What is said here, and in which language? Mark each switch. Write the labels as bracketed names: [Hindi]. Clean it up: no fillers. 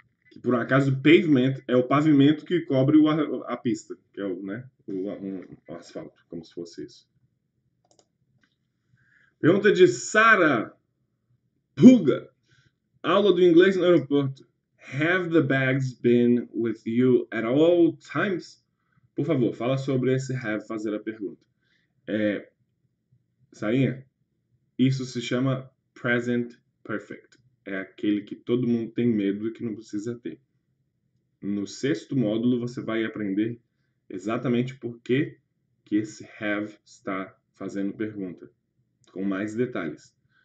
[Portuguese] Que por um acaso, pavement é o pavimento que cobre a pista, que é o asfalto, como se fosse isso. Pergunta de Sara Puga. Aula do inglês no aeroporto. [English] Have the bags been with you at all times? [Portuguese] Por favor, fala sobre esse have, fazer a pergunta. Sarinha, isso se chama present perfect. É aquele que todo mundo tem medo e que não precisa ter. No 6º módulo você vai aprender exatamente por que esse have está fazendo pergunta, com mais detalhes.